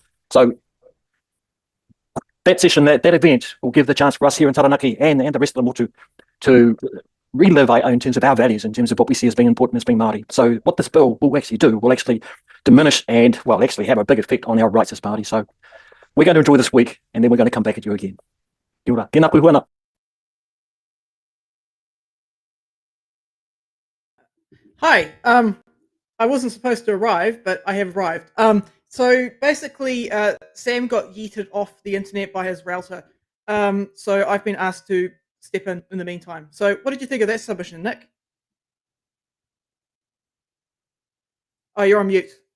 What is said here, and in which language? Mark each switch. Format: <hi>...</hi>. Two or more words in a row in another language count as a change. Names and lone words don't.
<en>So that session, that event will give the chance for us here in Taranaki and the rest of the motu to relive in terms of our values, in terms of what we see as being important as being Māori. So what this bill will actually do will actually diminish and, well, actually have a big effect on our rights as Māori. So we're going to enjoy this week, and then we're going to come back at you again.</en> <mi>Kia ora. Tēnā koe huana.</mi> <en>Hi. I wasn't supposed to arrive, but I have arrived. So basically, Sam got yeeted off the internet by his router. So I've been asked to step in the meantime. So what did you think of that submission, Nick? Oh, you're on mute.</en>